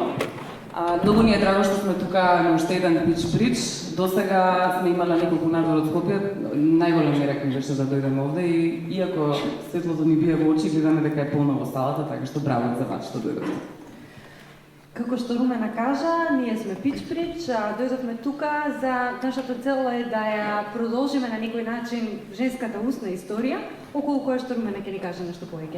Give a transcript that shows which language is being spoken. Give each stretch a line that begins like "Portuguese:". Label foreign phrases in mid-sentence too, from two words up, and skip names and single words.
Macedonian: Многу ни е драго што сме тука на уште еден пич прич. До сега сме имала неколку надвор од Скопје, најголем ми рекам беше да дојдем овде и иако светлото ни бие во очи, гледаме дека е полна во салата, така што браво за вас што дојдовте. Како што Румена кажа, ние сме Пич Прич, дојдовме тука за нашата цел е да ја продолжиме на некој начин женската устна историја, околу која што Румена ќе ни каже нешто повеќе.